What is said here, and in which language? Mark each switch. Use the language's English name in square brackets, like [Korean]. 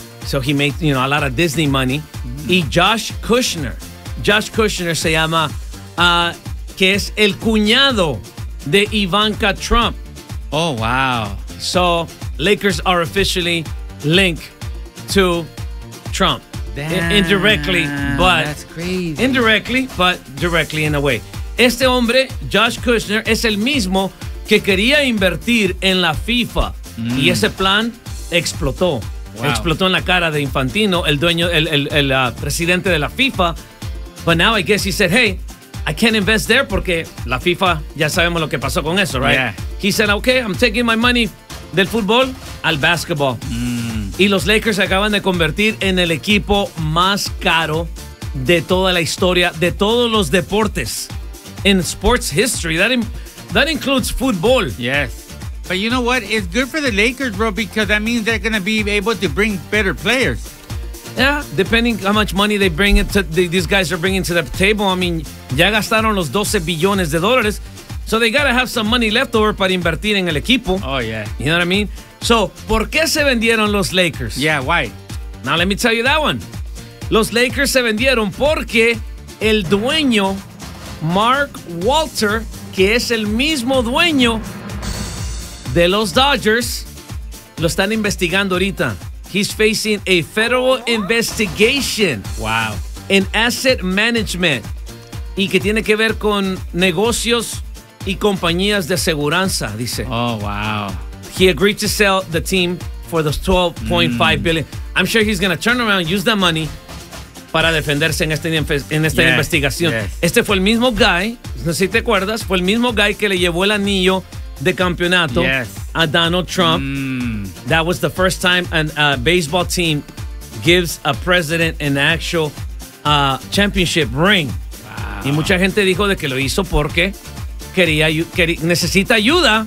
[English] So he made, you know, a lot of Disney money. [Spanish] Y Josh Kushner. Josh Kushner se llama, que es el cuñado de Ivanka Trump. [English] Oh, wow. So, Lakers are officially linked to Trump. Damn, indirectly, but... That's crazy. Indirectly, but directly in a way. [Spanish] Este hombre, Josh Kushner, es el mismo que quería invertir en la FIFA. Mm. Y ese plan explotó. [English] Wow. [Spanish] Explotó en la cara de Infantino, el dueño, el presidente de la FIFA. [English] But now I guess he said, hey, I can't invest there [Spanish] porque la FIFA, ya sabemos lo que pasó con eso, [English] right? Yeah. He said, okay, I'm taking my money [Spanish] del fútbol al [English] basketball. Mm. [Spanish] Y los Lakers se acaban de convertir en el equipo más caro de toda la historia, de todos los deportes. [English] In sports history, that includes football. Yes. But you know what? It's good for the Lakers, bro, because that means they're going to be able to bring better players. Yeah, depending how much money they bring into these guys are bringing to the table. I mean, [Spanish] ya gastaron los 12 billones de dólares. [English] So they got to have some money left over [Spanish] para invertir en el equipo. [English] Oh, yeah. You know what I mean? So, [Spanish] ¿por qué se vendieron los Lakers? [English] Yeah, why? Now let me tell you that one. Los Lakers se vendieron porque el dueño, Mark Walter, que es el mismo dueño de los Dodgers, lo están investigando ahorita. He's facing a federal investigation. Wow. In asset management. [Spanish] Y que tiene que ver con negocios y compañías de aseguranza, dice. [English] Oh, wow. He agreed to sell the team for those $12.5 billion. I'm sure he's going to turn around, use that money [Spanish] para defenderse en esta [English] yes, [Spanish] investigación. [English] Yes. [Spanish] Este fue el mismo guy, no sé si te acuerdas, fue el mismo guy que le llevó el anillo de campeonato, [English] yes, [Spanish] a Donald Trump. Mm. [English] That was the first time a baseball team gives a president an actual championship ring. Wow. [Spanish] Y mucha gente dijo de que lo hizo porque necesita ayuda.